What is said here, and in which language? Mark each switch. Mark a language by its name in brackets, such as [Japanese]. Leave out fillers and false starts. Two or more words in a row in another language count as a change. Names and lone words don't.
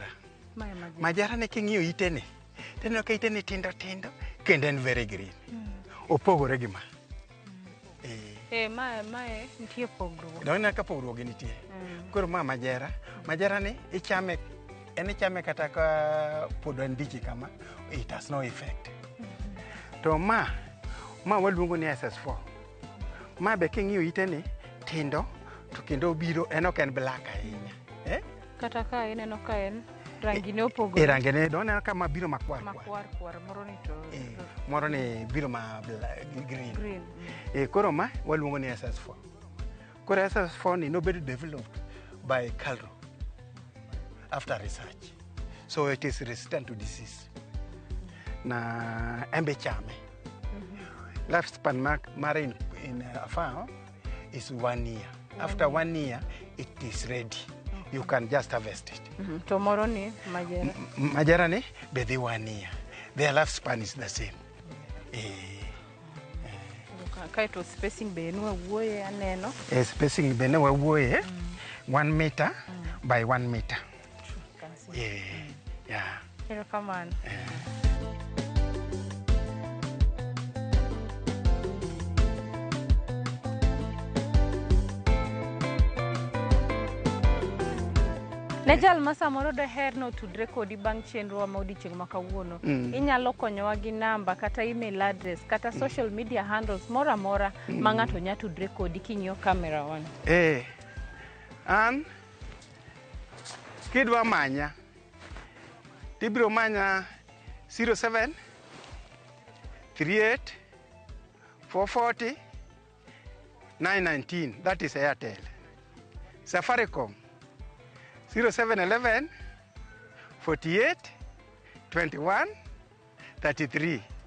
[Luo (Kenya and Tanzania)] Majera ne king'iyo itene. Teno ka itene tindo tindo kendo en [English] very green. [Luo (Kenya and Tanzania)] Opogore gi ma. Mae nitie pogruok. Dona ka pogruok nitie. Koro ma majera. Majera ni ichame kata ka pod andiki kama, [English] it has no effect. [Luo (Kenya and Tanzania)] To ma waluongo ni SS4. Ma be king'iyo itene tindo to kendo biro ok en black ahinya. Kata ka ineno ka en rangi ne opogore. Rangi ne dona ka ma biro makwar. Moro ni biro ma green. Koro ma waluongo ni SS4. Koro SS4 ni nobedo [English] developed by Calro after research. So it is resistant to disease. [Luo (Kenya and Tanzania)] Na embe chame. Lifespan mare [English] in a farm is 1 year. After 1 year, it is ready. You can just harvest it. [Luo (Kenya and Tanzania)] To moro ni majera. Majera ni be [English] the 1 year. Their lifespan is the same. [Luo (Kenya and Tanzania)] Kaito spacing be no wuoye aneno. Spacing be no wuoye [English] 1 meter by 1 meter. Yeah. Here come on. [Luo (Kenya and Tanzania)] Nejal masamoro daher no tudre kodi bang' chenro ma odiochieng' ma kawuono. Inyalo konyowa gi namba kata [English] email address [Luo (Kenya and Tanzania)] kata [English] social media handles [Luo (Kenya and Tanzania)] mora mora ma ng'ato nya tudre kodi king'iyo kamera wan. An kidwa manya tibiro manya 07 38 440 919. [English] That is Airtel. Safaricom 0711 48 21 33.